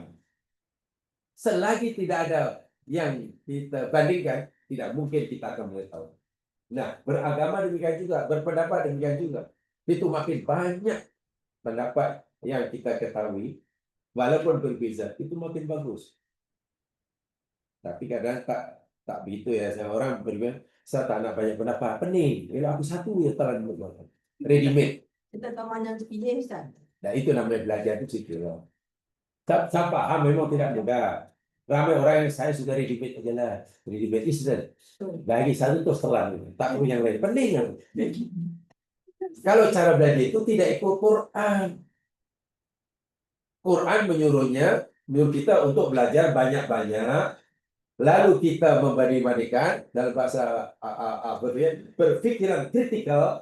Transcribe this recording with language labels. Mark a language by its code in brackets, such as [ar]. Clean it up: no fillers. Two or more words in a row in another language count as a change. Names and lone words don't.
[ms] Selagi tidak ada yang kita bandingkan, tidak mungkin kita akan mengetahui. Nah, beragama demikian juga, berpendapat demikian juga. Itu makin banyak pendapat yang kita ketahui, walaupun berbeza, itu makin bagus. Tapi kadang tak begitu ya. Saya orang berbilang, saya tak nak banyak pendapat. Pening. Kalau aku satu ya telan buat. [en] Ready made. [ms] Kita tahu mana yang terpilih, Ustaz. Nah, itu namanya belajar itu situ loh. Saya paham memang tidak mudah. Ramai orang yang saya sudah [en] ready made [ms] aja lah. [en] Ready made instant. [ms] Bagi satu terus telan. Tak perlu yang lain. Pening kan? Kalau cara belajar itu tidak ikut Quran. Quran menyuruh kita untuk belajar banyak-banyak. Lalu kita membanding-bandingkan dalam bahasa berpikiran kritikal.